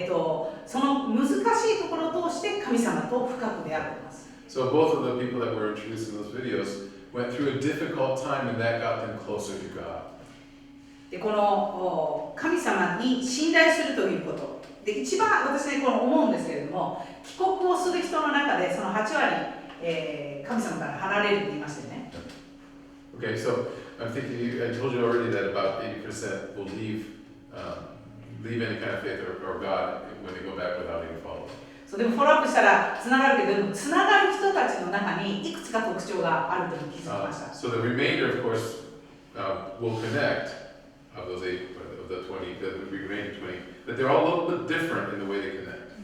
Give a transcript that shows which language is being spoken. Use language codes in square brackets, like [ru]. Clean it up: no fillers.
[ja] 彼女も、その難しいところを通して神様と深く出会っています。 [en] So both of the people that were introduced in those videos went through a difficult time, and that got them closer to God. [ja] で、この神様に信頼するということで、一番私ね、思うんですけれども、帰国をする人の中でその8割、神様から離れるって言いましたよね。 [en] Okay, so I'm thinking, I told you already that about 80% will leave any kind of faith or God when they go back without any follow-up. [ja] そうでもフォローアップしたらつながるけど、でもつながる人たちの中にいくつか特徴があるという気づきました。 [en] So the remainder, of course, will connect of those 8, of the 20, the remaining 20, but they're all a little bit different in the way they connect.